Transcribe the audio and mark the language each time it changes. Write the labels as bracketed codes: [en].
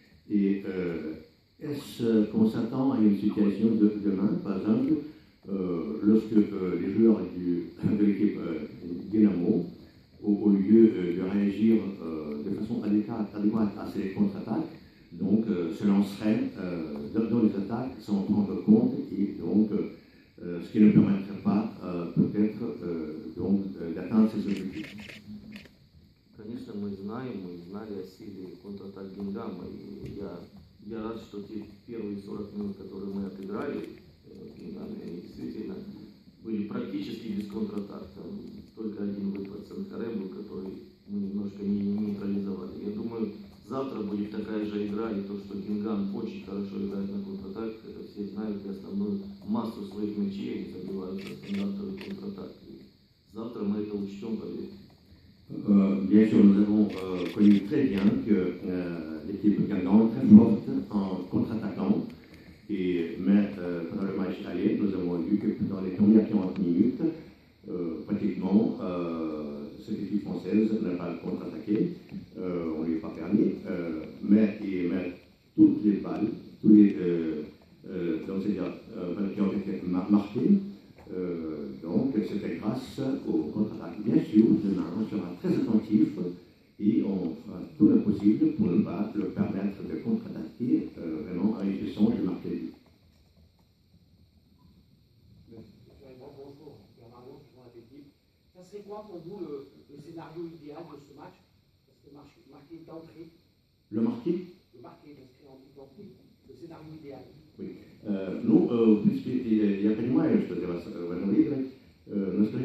[fr] Et est-ce qu'on s'attend à une situation demain, par exemple, lorsque les joueurs de l'équipe Dynamo, au lieu de réagir de façon adéquate à ces contre-attaques, donc se lanceraient dans les attaques sans prendre compte, et donc ce qui ne permettrait pas peut-être d'atteindre ces objectifs. [ru] Конечно, мы знали о силе контратак Гингама, и я рад, что те первые 40 минут, которые мы отыграли, они действительно были практически без контратак. Там только один выпад Санкаре был, который мы немножко не нейтрализовали. Я думаю, завтра будет такая же игра, и то, что Гингам очень хорошо играет на контратак, это все знают, и основную массу своих мячей они забивают на стандартовый контратак. И завтра мы это учтем, поверьте. [fr] Bien sûr, nous avons connu très bien que l'équipe Guingamp est très forte en contre-attaquant, mais pendant le match aller, nous avons vu que dans les premières 40 minutes, pratiquement, cette équipe française n'a pas contre-attaqué, on ne lui a pas permis, mais toutes les balles, donc c'est-à-dire qui ont été marquées, donc c'était grâce au contre-attaque. Bien sûr, demain on sera très attentif et on fera tout le possible pour ne pas le permettre de contre-attaquer vraiment en réussissant de marquer le but. Bonjour, Bernard Lyon, président de l'équipe. Ça serait quoi pour vous le scénario idéal de ce match? Parce que marquer d'entrée. Le marqué? Le marqué d'inscrire en but d'entrée. Le scénario idéal. Oui. [ru] Ну, в принципе, я понимаю, что для вас важно выиграть, но